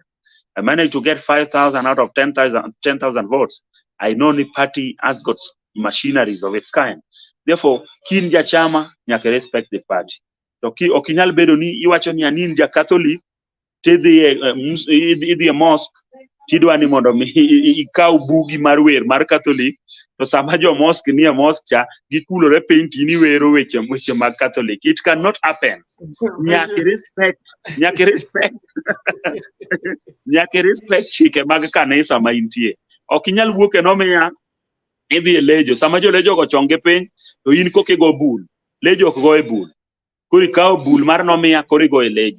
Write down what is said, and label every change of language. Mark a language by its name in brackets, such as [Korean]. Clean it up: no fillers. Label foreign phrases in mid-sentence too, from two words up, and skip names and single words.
[English] I managed to get 5,000 out of 10,000 votes. I know the party has got machineries of its kind. Therefore, [Luo (Kenya and Tanzania)] kinja chama nyaka [English] respect the party. [Luo (Kenya and Tanzania)] Toki okinyal bedo ni iwacho ni aninja Catholic tidhi mosque tidwa ni mondo ikaw bugi mar wer mar Catholic, to sama jo mosque ni mosque cha gikulore piny tini wero weche mag Catholic. [English] It cannot happen. [Luo (Kenya and Tanzania)] Nyaka respect chike mag kanisa ma intie. Okinyal wuok e nomiya idhi e lejo, sama jo lejo go chonge piny to in koke go bul, lejo ok go e bul, kori kawo bul mar nomiya kori go e lejo.